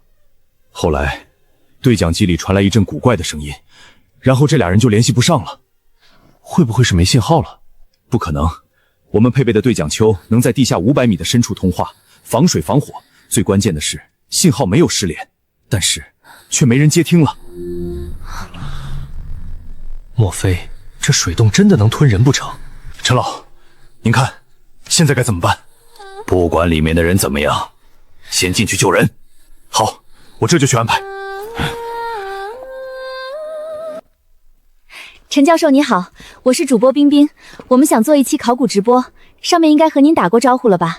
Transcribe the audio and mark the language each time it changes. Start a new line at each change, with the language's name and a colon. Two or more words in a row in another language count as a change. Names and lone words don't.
Chinese: 後來，對講機裡傳來一陣古怪的聲音，然後這倆人就聯繫不上了。會不會是沒信號了？不可能，我們配備的對講丘能在地下500米的深處通話，防水防火。最關鍵的是，信號沒有失聯，但是卻沒人接聽了。莫非這水洞真的能吞人不成？陳老，您看，現在該怎麼辦？不管裡面的人怎麼樣，先進去救人。好，我這就去安排。陳教授你好，我是主播冰冰，我們想做一期考古直播，上面應該和您打過招呼了吧？